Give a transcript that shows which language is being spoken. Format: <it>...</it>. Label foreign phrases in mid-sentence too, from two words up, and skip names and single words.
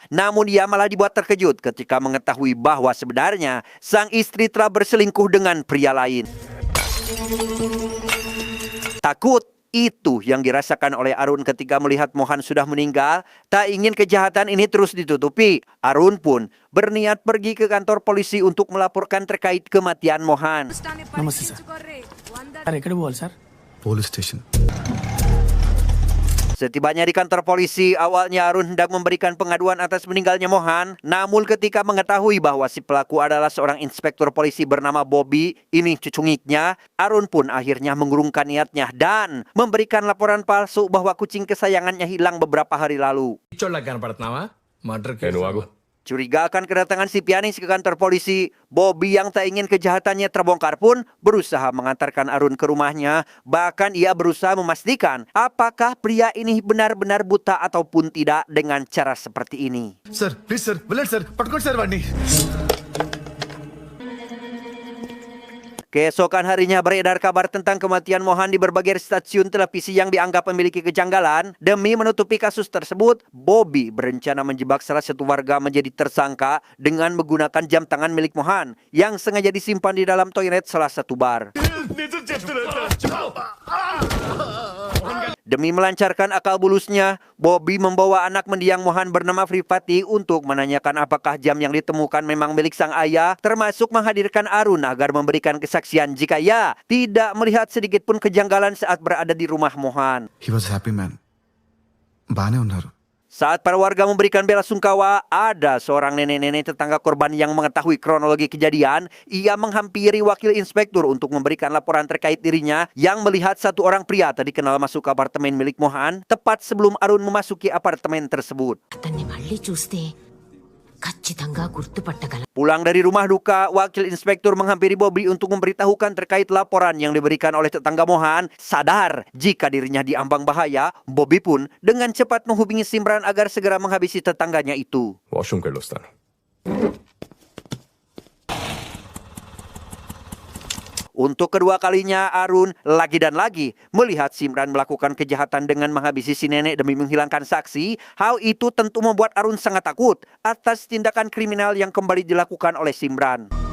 <id>Namun ia malah dibuat terkejut ketika mengetahui bahwa sebenarnya sang istri telah berselingkuh dengan pria lain. Takut itu yang dirasakan oleh Arun ketika melihat Mohan sudah meninggal. Tak ingin kejahatan ini terus ditutupi, Arun pun berniat pergi ke kantor polisi untuk melaporkan terkait kematian Mohan.</id> <te>నమస్తే సార్ సార్ ఎక్కడ పోవాలి సార్ పోలీస్ స్టేషన్.</te> <id>Setibanya di kantor polisi, awalnya Arun hendak memberikan pengaduan atas meninggalnya Mohan. Namun ketika mengetahui bahwa si pelaku adalah seorang inspektur polisi bernama Bobby, ini cucungiknya, Arun pun akhirnya mengurungkan niatnya dan memberikan laporan palsu bahwa kucing kesayangannya hilang beberapa hari lalu.</id> <te>పిచ్చోళ్ళకి కనపడుతున్నావా మర్డర్</te> <id>Curiga akan kedatangan si pianis ke kantor polisi, Bobby yang tak ingin kejahatannya terbongkar pun berusaha mengantarkan Arun ke rumahnya. Bahkan ia berusaha memastikan apakah pria ini benar-benar buta ataupun tidak dengan cara seperti ini.</id> <te>సార్ ప్లీజ్ సార్ వెళ్ళండి సార్, పట్టుకోండి సార్ వాడిని.</te> <id>Keesokan harinya beredar kabar tentang kematian Mohan di berbagai stasiun televisi yang dianggap memiliki kejanggalan. Demi menutupi kasus tersebut, Bobby berencana menjebak salah satu warga menjadi tersangka dengan menggunakan jam tangan milik Mohan yang sengaja disimpan di dalam toilet salah satu bar. Demi melancarkan akal bulusnya, Bobby membawa anak mendiang Mohan bernama Fripati untuk menanyakan apakah jam yang ditemukan memang milik sang ayah, termasuk menghadirkan Arun agar memberikan kesaksian jika ia tidak melihat sedikit pun kejanggalan saat berada di rumah Mohan.</id> <en>He was happy man.</en> <te>బానే ఉన్నారు.</te> <id>Saat para warga memberikan bela sungkawa, ada seorang nenek-nenek tetangga korban yang mengetahui kronologi kejadian. Ia menghampiri wakil inspektur untuk memberikan laporan terkait dirinya yang melihat satu orang pria tadi kenal masuk ke apartemen milik Mohan tepat sebelum Arun memasuki apartemen tersebut.</id> <te>అతన్ని మళ్ళీ చూస్తే ఖచ్చితంగా గుర్తుపట్టగల.</te> <id>Pulang dari rumah duka, wakil inspektur menghampiri Bobby untuk memberitahukan terkait laporan yang diberikan oleh tetangga Mohan. Sadar jika dirinya diambang bahaya, Bobby pun dengan cepat menghubungi Simran agar segera menghabisi tetangganya itu.</id> <te>వాష్రూమ్కి వెళ్ళొస్తాను.</te> <id>Untuk kedua kalinya, Arun lagi dan lagi melihat Simran melakukan kejahatan dengan menghabisi si nenek demi menghilangkan saksi. Hal itu tentu membuat Arun sangat takut atas tindakan kriminal yang kembali dilakukan oleh Simran.</id>